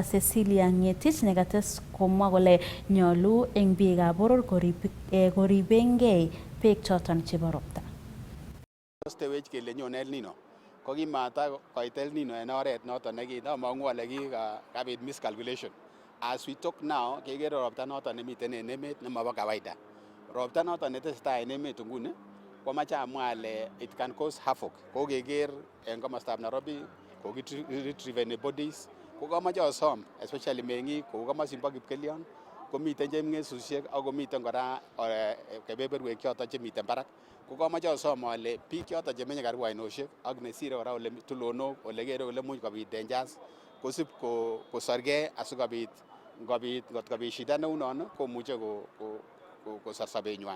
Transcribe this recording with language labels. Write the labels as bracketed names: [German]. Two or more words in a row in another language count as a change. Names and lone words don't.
[Kalenjin] Cecilia Ngetich nekates komwa kole nyolu eng biikab boror koribengei beek choton chebo ropta. Stewech kele nyone El Nino ko kimata koit El Nino en oret noton nekinomong'u ale kabit miscalculation. [English] As we talk now [Kalenjin] kekere ropta noton nemiten en emet nemobo kawaida. Ropta noton netesetai en emet nguni komache amwa ale [English] it can cause havoc. [Kalenjin] Kokeker en komostab Nairobi kokiretrieveni bodies kokomoche osom especially meng'ik kou komosin bo Kipkelion komiten chemng'esusiek ak komiten kora kebeberwek choton chemiten barak. Kokomoche osom ale biik choton chemenye karibu ainosiek ak nesire kora ole tulonok ole kere ole much kobit dangers kosib kosorgei asikobit ngotko shida neunon komuche kosor sobenywan.